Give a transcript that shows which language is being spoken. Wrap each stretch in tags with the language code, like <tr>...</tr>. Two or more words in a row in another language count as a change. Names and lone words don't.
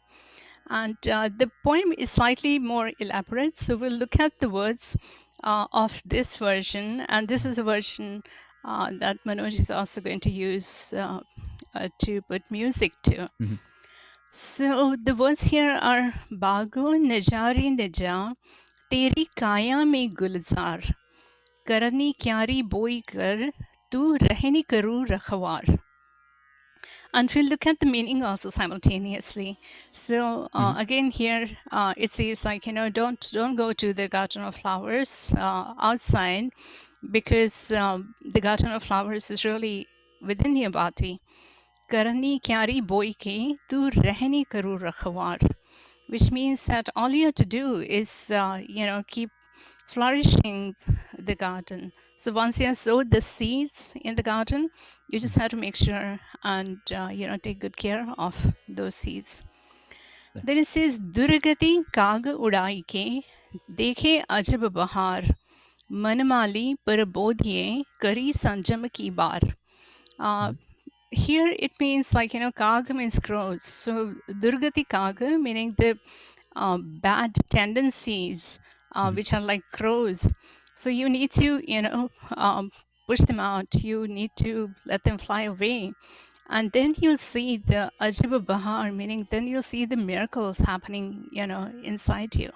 <en>And the poem is slightly more elaborate. So we'll look at the words of this version. And this is a version that Manoj is also going to use to put music to. So the words here are</en> <hi>बागों ना जा रे ना जा, तेरी काया में गुलज़ार, करनी क्यारी बोय कर, तू रहनी करु रखवार.</hi> <en>And we'll look at the meaning also simultaneously. So again here it says don't go to the garden of flowers outside, because the garden of flowers is really within your body.</en> <hi>करनी क्यारी बोई के तू रहनी करु रखवार,</hi> <en>which means that all you have to do is keep flourishing the garden. So once you have sowed the seeds in the garden, you just have to make sure and take good care of those seeds. Then it says</en> <hi>दुर्गति काग उड़ाई के देखे अजब बहार, मनमाली पर बोधिए करी संजम की बार.</hi> <en>Here it means kaga means crows. So</en> <hi>दुर्गति कागा</hi> <en>meaning the bad tendencies, which are like crows. So you need to, push them out. You need to let them fly away. And then you'll see the</en> <hi>अजब बहार,</hi> <en>meaning then you'll see the miracles happening, inside you.</en>